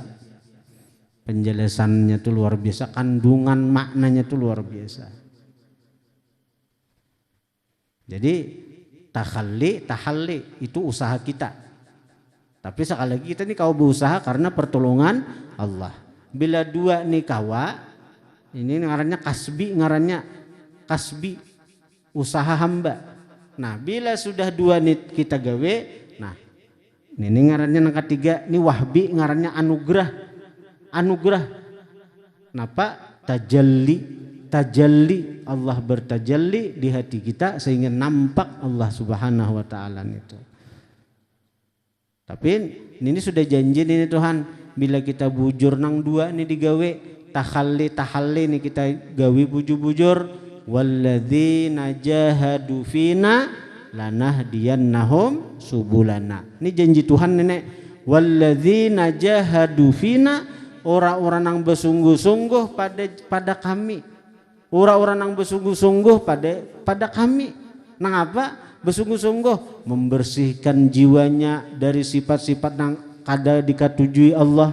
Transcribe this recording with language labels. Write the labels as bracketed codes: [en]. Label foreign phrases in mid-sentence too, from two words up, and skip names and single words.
[id] Penjelasannya itu luar biasa, kandungan maknanya itu luar biasa. Jadi tahalli itu usaha kita. Tapi sekali lagi kita nih kau berusaha karena pertolongan Allah. [bjn] Bila dua nih kawa, ini ngarannya kasbi, usaha hamba. Nah bila sudah dua nih kita gawe, nah ini ngarannya yang ketiga, ini wahbi, ngarannya anugerah. Napa? Tajalli, Allah bertajalli di hati kita sehingga nampak Allah [ar] سبحانه وتعالى [bjn] itu. Tapi ini sudah janji ini Tuhan, bila kita bujur nang dua ini digawe tahalli ini kita gawe bujur [ar] والذين جاهدوا فينا لنهدينهم سبلنا. [id] Ini janji Tuhan nenek, [ar] والذين جاهدوا فينا, [id] orang-orang yang bersungguh-sungguh pada kami. Orang-orang yang bersungguh-sungguh pada kami. [bjn] Nang apa? [id] Bersungguh-sungguh membersihkan jiwanya dari sifat-sifat yang kada dikatujui Allah.